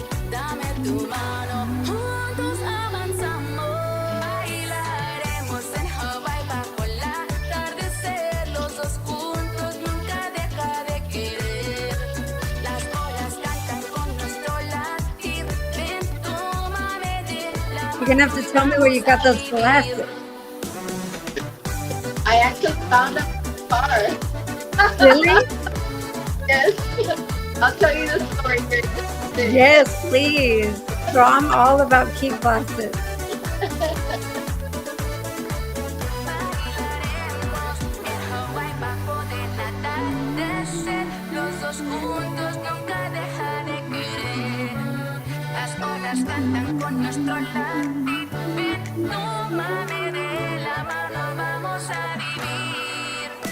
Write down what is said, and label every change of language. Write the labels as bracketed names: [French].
[Spanish] Dame tu mano, juntos avanzamos. Bailaremos en Hawái bajo el atardecer, los dos juntos, nunca deja de querer. Las olas cantan con nuestro latir, ven, tómame de la [English] You're going to have to tell me where you got those glasses. I actually found them in the car. Really? Yes. I'll tell you the story here. in just a bit. Yes, please. So I'm all about key glasses. [Spanish] Bailaremos en Hawái bajo del atardecer, los dos juntos, nunca deja de querer. Las olas cantan con nuestro latir, ven, tómame de la mano, vamos a vivir.